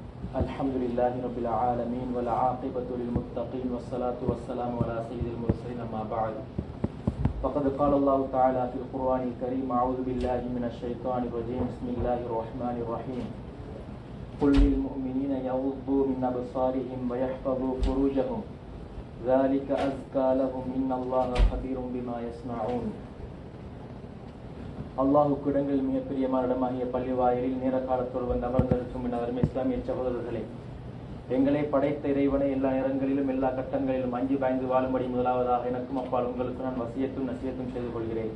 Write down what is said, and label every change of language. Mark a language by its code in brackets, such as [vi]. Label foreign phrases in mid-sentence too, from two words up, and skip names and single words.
[ar] الحمد لله رب العالمين والعاقبة للمتقين والصلاة والسلام على سيد المرسلين أما بعد فقد قال الله تعالى في القرآن الكريم أعوذ بالله من الشيطان الرجيم بسم الله الرحمن الرحيم قل للمؤمنين يغضوا من أبصارهم ويحفظوا فروجهم ذلك أزكى لهم إن الله خبير بما يصنعون. [ta] அல்லாஹுக்கு இடங்களில் மிகப்பெரிய இடமாகிய பள்ளி வாயிலில் நேர காலத்தோடு வந்து அமர்ந்திருக்கும் அருமை இஸ்லாமிய சகோதரர்களே, எங்களை படைத்த இறைவனை எல்லா நேரங்களிலும் எல்லா கட்டங்களிலும் அஞ்சு பாய்ந்து வாழும்படி முதலாவதாக எனக்கும் அப்பால் உங்களுக்கு நான் வசியத்தும் நசியத்தும் செய்து கொள்கிறேன்.